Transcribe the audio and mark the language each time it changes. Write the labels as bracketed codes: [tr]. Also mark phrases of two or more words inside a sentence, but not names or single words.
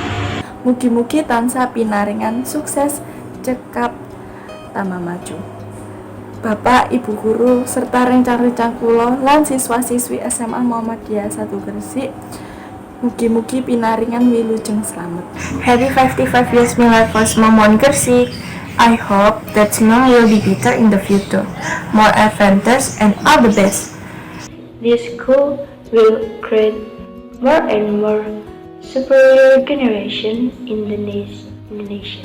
[jv] Mugi-mugi tansah pinaringan sukses, cekap, tambah maju. Bapak, Ibu guru, serta rencang-rencang kula lan siswa-siswi SMA Muhammadiyah 1 Gresik, mugi-mugi pinaringan wilujeng slamet. [en] Happy 55 years Milad for Semam Gresik. I hope that Semam will be better in the future, more advances and all the best. This school will create more and more superior generation in the nation.